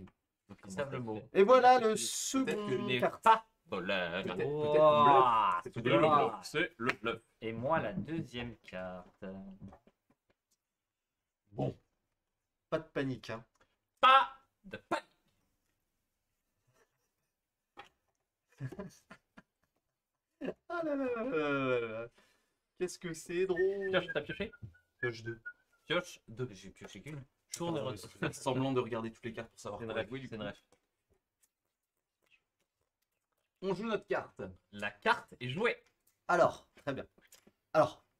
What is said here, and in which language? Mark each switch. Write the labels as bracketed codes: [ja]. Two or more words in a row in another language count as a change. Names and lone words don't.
[fr] Ils savent le mot. Et voilà le que second les carte. Pas voleurs. Peut-être Ouah, C'est C'est peut-être le le bluff. Ah. C'est le bluff. Et moi, la deuxième carte. Bon. Pas de panique. Hein. Pas de panique. Ah là là là là là là. Qu'est-ce que c'est drôle. Pioche, t'as pioché? Pioche 2. Pioche 2. J'ai pioché qu'une. Tourne et Je retourne. fais semblant de regarder toutes les cartes pour savoir C'est une quoi ref. jouer, du C'est une coup. ref. On joue notre carte. La carte est jouée. Alors, très bien. Alors,